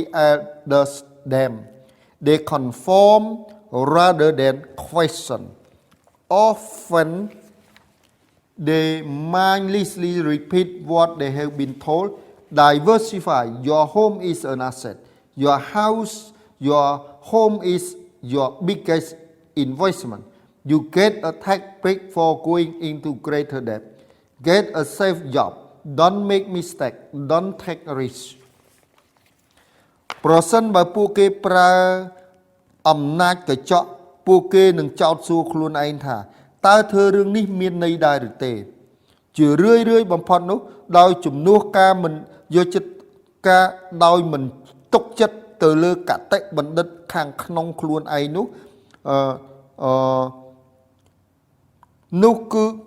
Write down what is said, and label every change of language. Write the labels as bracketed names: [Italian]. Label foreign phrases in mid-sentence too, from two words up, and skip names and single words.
[English] else does them they conform rather than question often they mindlessly repeat what they have been told diversify your home is an asset your house your home is your biggest investment you get a tax break for going into greater debt get a safe job don't make mistake don't take risk [Khmer] ប្រសិនបើពួកគេប្រើអំណាចកញ្ចក់ពួកគេនឹងចោទសួរខ្លួនឯងថាតើធ្វើរឿងនេះមានន័យដែរឬទេជារឿយបំផុតនោះដោយជំនួសការមិនយកចិត្តការដោយមិនទុកចិត្តទៅលើកតិបណ្ឌិតខាងក្នុងខ្លួនឯងនោះគឺ